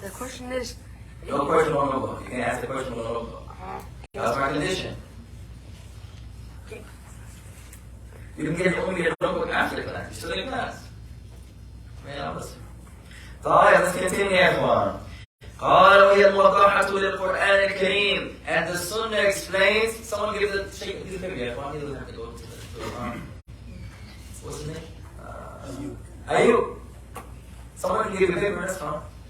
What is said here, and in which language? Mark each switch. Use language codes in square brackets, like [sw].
[en] The question is... No question on notebook. You can't ask the question on notebook. That's my condition. You can get only a notebook after the class. You're still in class. Man, I'm listening. طيب, let's continue, everyone. [ar] قال وهي الموضحة للقرآن الكريم. [en] And the Sunnah explains. Someone give the shake. Give the paper. Everyone, he doesn't have to go to the. What's his name? Ayub. Someone can give the paper. That's fine.